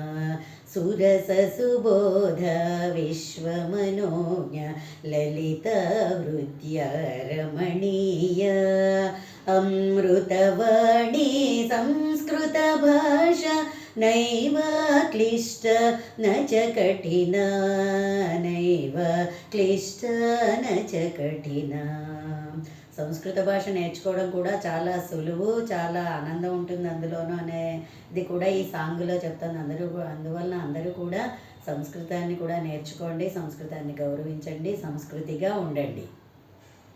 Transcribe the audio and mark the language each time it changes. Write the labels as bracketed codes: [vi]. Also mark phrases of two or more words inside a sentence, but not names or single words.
[sa] सुरससुबोध विश्वमनोज्ञ ललितहृद्य रमणीय अमृतवाणी संस्कृतभाषा नैव क्लिष्ट न च कठिना, नैव क्लिष्ट न च कठिना। [te] సంస్కృత భాష నేర్చుకోవడం కూడా చాలా సులువు, చాలా ఆనందం ఉంటుంది అందులోనూ అనేది కూడా ఈ సాంగ్లో చెప్తాను. అందువలన అందరూ కూడా సంస్కృతాన్ని కూడా నేర్చుకోండి, సంస్కృతాన్ని గౌరవించండి, సంస్కృతిగా ఉండండి.